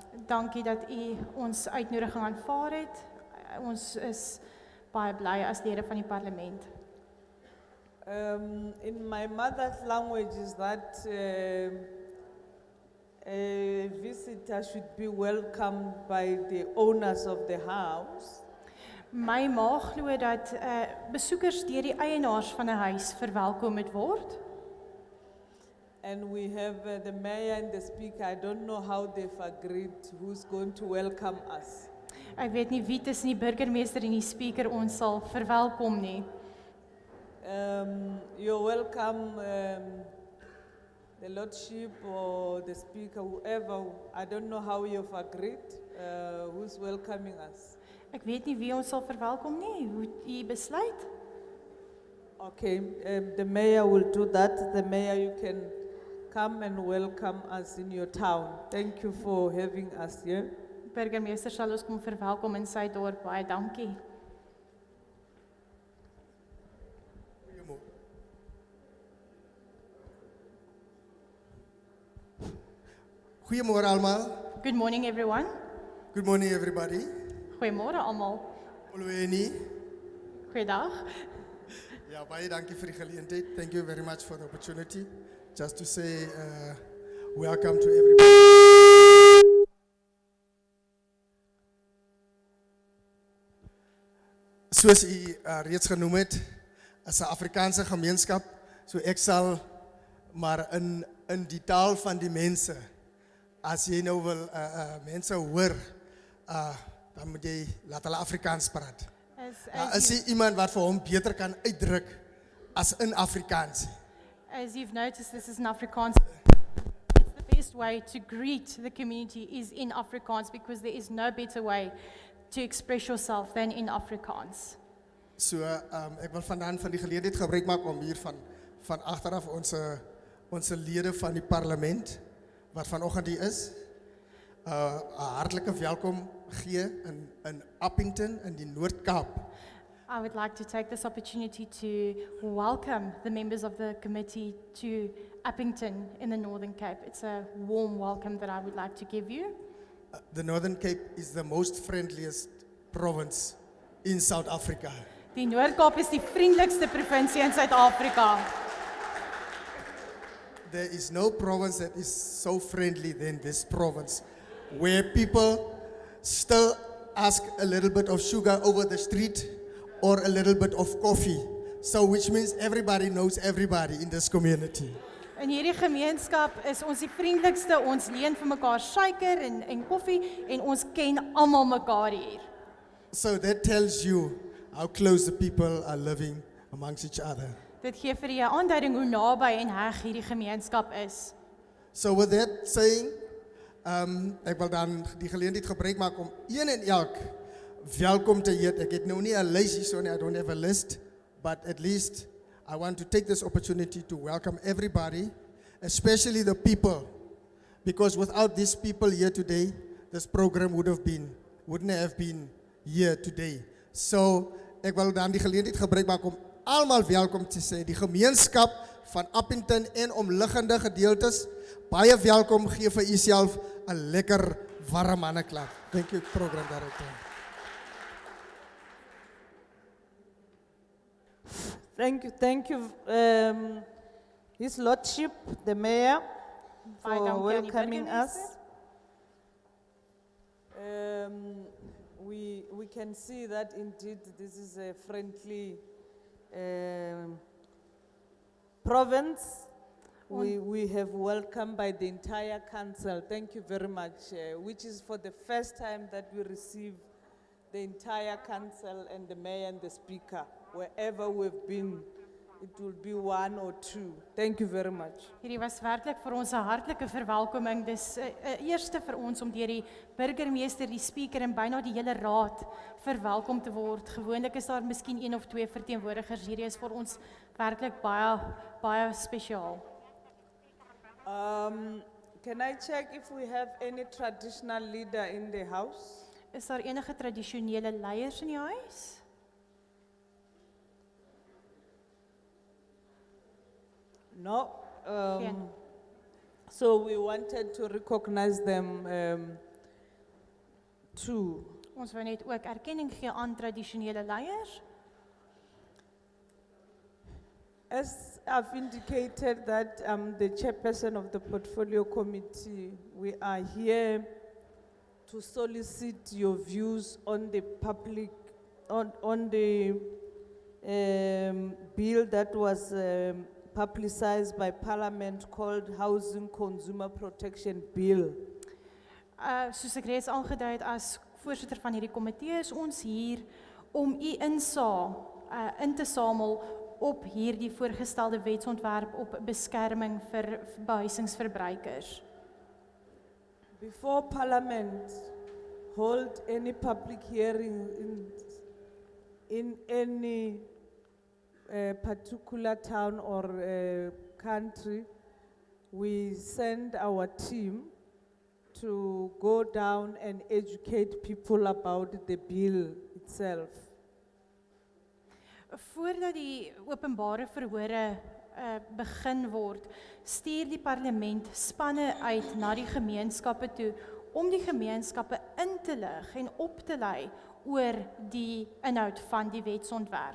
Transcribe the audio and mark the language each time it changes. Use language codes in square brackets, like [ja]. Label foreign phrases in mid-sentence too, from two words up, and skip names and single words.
[af] Dankie dat u ons uitnodiging aanvaar het. Ons is baie bly as lede van die parlement. [en] In my mother's language is that a visitor should be welcomed by the owners of the house. [af] My ma glo dat besoekers deur die eienaars van 'n huis verwelkom moet word. [en] And we have the mayor and the speaker. I don't know how they've agreed who's going to welcome us. [af] Ek weet nie wie tussen die burgemeester en die speaker ons sal verwelkom nie. [en] You're welcome, the lordship or the speaker, whoever. I don't know how you've agreed, who's welcoming us. [af] Ek weet nie wie ons sal verwelkom nie. Hoe u besluit? [en] Okay, the mayor will do that. The mayor, you can come and welcome us in your town. Thank you for having us here. [af] Burgemeester sal ons kom verwelkom in sy dorp. Baie dankie. Goeiemôre almal. [en] Good morning everyone. Good morning everybody. [af] Goeiemôre almal. [xh] Olweni. [af] Goeiedag. Ja, baie dankie vir die geleentheid. [en] Thank you very much for the opportunity. Just to say welcome to everybody. [af] Soos u reeds genoem het, as 'n Afrikaanse gemeenskap, so ek sal maar in die taal van die mense, as jy nou wil mense hoor, dan moet jy laat hulle Afrikaans praat. Is jy iemand wat vir hom beter kan uitdruk as in Afrikaans? [en] As you've noticed, this is an Afrikaans. It's the best way to greet the community is in Afrikaans because there is no better way to express yourself than in Afrikaans. [af] So ek wil vandaan van die geleentheid gebruik maak om hier van agteraf ons lede van die parlement wat vanoggend hier is, 'n hartlike welkom gee in Upington in die Noord-Kaap. [en] I would like to take this opportunity to welcome the members of the committee to Upington in the Northern Cape. It's a warm welcome that I would like to give you. The Northern Cape is the most friendliest province in South Africa. [af] Die Noord-Kaap is die vriendelikste provinsie in Suid-Afrika. [en] There is no province that is so friendly than this province, where people still ask a little bit of sugar over the street or a little bit of coffee. So which means everybody knows everybody in this community. [af] In hierdie gemeenskap is ons die vriendelikste, ons leen vir mekaar suiker en koffie en ons ken almal mekaar hier. [en] So that tells you how close the people are living amongst each other. [af] Dit gee vir jou 'n aanduiding hoe naby en heg hierdie gemeenskap is. [en] So with that saying, [af] ek wil dan die geleentheid gebruik maak om een en elk welkom te heet. Ek het nou nie 'n lysie so nie, [en] I don't have a list, but at least I want to take this opportunity to welcome everybody, especially the people, because without these people here today, this program wouldn't have been here today. [af] So ek wil dan die geleentheid gebruik maak om almal welkom te sê, die gemeenskap van Upington en omliggende gedeeltes, baie welkom, gee vir uself 'n lekker warm handeklap. [en] Thank you, program director. Thank you, His Lordship, the Mayor, [af] Baie [en] for [af] dankie aan die [en] welcoming us. [af] burgemeester. [en] We can see that indeed this is a friendly province. We have welcomed by the entire council. Thank you very much, which is for the first time that we receive the entire council and the mayor and the speaker. Wherever we've been, it will be one or two. Thank you very much. [af] Hierdie was werklik vir ons 'n hartlike verwelkoming. Dis 'n eerste vir ons om deur die burgemeester, die speaker en byna die hele raad verwelkom te word. Gewoonlik is daar miskien 1 of 2 verteenwoordigers. Hierdie is vir ons werklik baie spesiaal. [en] Can I check if we have any traditional leader in the house? [af] Is daar enige tradisionele leiers in die huis? [en] No. [af] Geen. [en] So we wanted to recognize them too. [af] Ons wou net ook erkenning gee aan tradisionele leiers. [en] As I've indicated that I'm the chairperson of the portfolio committee, we are here to solicit your views on the public, on the bill that was publicized by Parliament called Housing Consumer Protection Bill. [af] Soos ek reeds aangedui het as voorsitter van hierdie komitee is ons hier om u in te samel op hierdie voorgestelde wetsontwerp op beskerming vir behuisingsverbruikers. [en] Before Parliament hold any public hearing in any particular town or country, we send our team to go down and educate people about the bill itself. [af] Voordat die openbare verhore begin word, stuur die parlement spanne uit na die gemeenskappe toe om die gemeenskappe in te lig en op te lei oor die inhoud van die wetsontwerp.